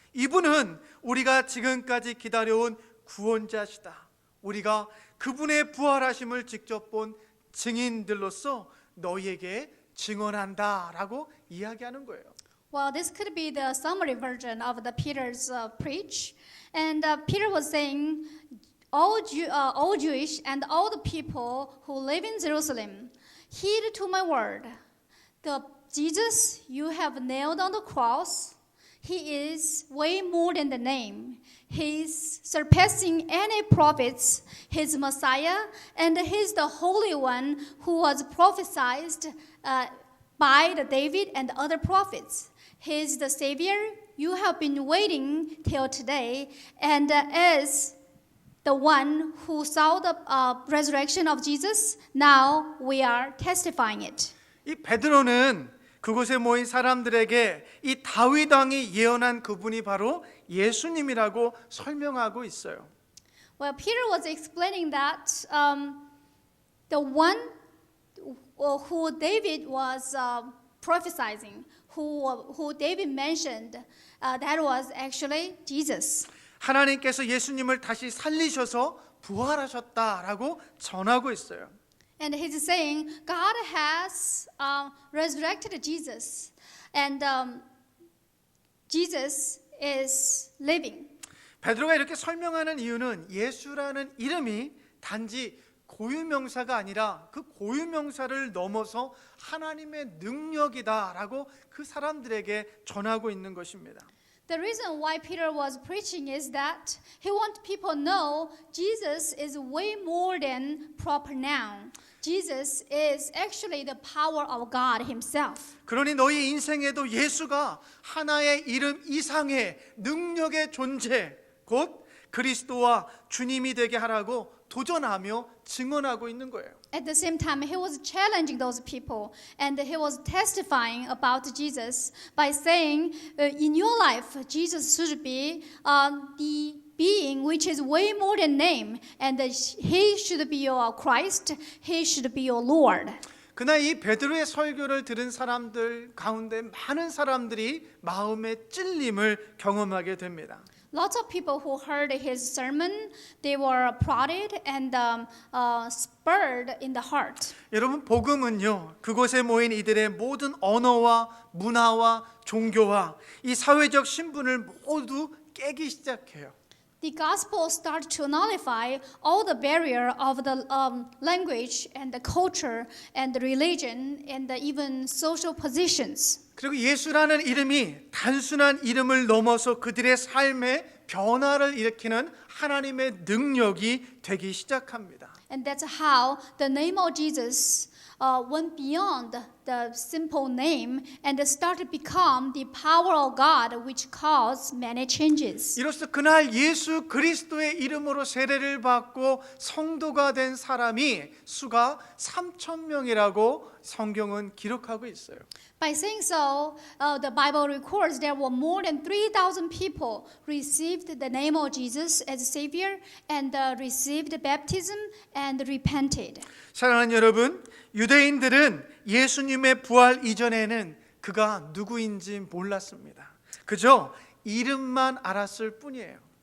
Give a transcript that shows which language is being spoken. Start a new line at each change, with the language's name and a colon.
Korean: 이분은 우리가 지금까지 기다려온 구원자시다. 우리가 그분의 부활하심을 직접 본 증인들로서 너희에게 증언한다라고 이야기하는 거예요.
English: Well, this could be the summary version of the Peter's preach. And Peter was saying, all Jewish and all the people who live in Jerusalem, heed to my word. The Jesus you have nailed on the cross, he is way more than the name. He's surpassing any prophets. He's Messiah, and he's the Holy One who was prophesied by the David and other prophets. He's the Savior you have been waiting till today, and as the one who saw the resurrection of Jesus, now we are testifying it.
Korean: 이 베드로는 그곳에 모인 사람들에게 이 다윗 왕이 예언한 그분이 바로 예수님이라고 설명하고 있어요.
English: Well, Peter was explaining that the one who David was prophesying, who David mentioned, that was actually Jesus.
Korean: 하나님께서 예수님을 다시 살리셔서 부활하셨다라고 전하고 있어요.
English: And he's saying God has resurrected Jesus, and Jesus is living.
Korean: 베드로가 이렇게 설명하는 이유는 예수라는 이름이 단지 고유명사가 아니라 그 고유명사를 넘어서 하나님의 능력이다라고 그 사람들에게 전하고 있는 것입니다.
English: The reason why Peter was preaching is that he wants people to know Jesus is way more than proper noun. Jesus is actually the power of God himself.
Korean: 그러니 너희 인생에도 예수가 하나의 이름 이상의 능력의 존재, 곧 그리스도와 주님이 되게 하라고 도전하며 증언하고 있는 거예요.
English: At the same time, he was challenging those people, and he was testifying about Jesus by saying, in your life, Jesus should be the being which is way more than name, and he should be your Christ, he should be your Lord.
Korean: 그날 이 베드로의 설교를 들은 사람들 가운데 많은 사람들이 마음의 찔림을 경험하게 됩니다.
English: Lots of people who heard his sermon, they were prodded and spurred in the heart.
Korean: 여러분, 복음은요, 그곳에 모인 이들의 모든 언어와 문화와 종교와 이 사회적 신분을 모두 깨기 시작해요.
English: The gospel started to nullify all the barrier of the language and the culture and the religion and the even social positions.
Korean: 그리고 예수라는 이름이 단순한 이름을 넘어서 그들의 삶에 변화를 일으키는 하나님의 능력이 되기 시작합니다.
English: And that's how the name of Jesus went beyond the simple name and started to become the power of God which caused many changes.
Korean: 이로써 그날 예수 그리스도의 이름으로 세례를 받고 성도가 된 사람이 수가 3,000명이라고 성경은 기록하고 있어요.
English: By saying so, the Bible records there were more than 3,000 people received the name of Jesus as Savior and received baptism and repented.
Korean: 사랑하는 여러분, 유대인들은 예수님의 부활 이전에는 그가 누구인지 몰랐습니다. 그저 이름만 알았을 뿐이에요.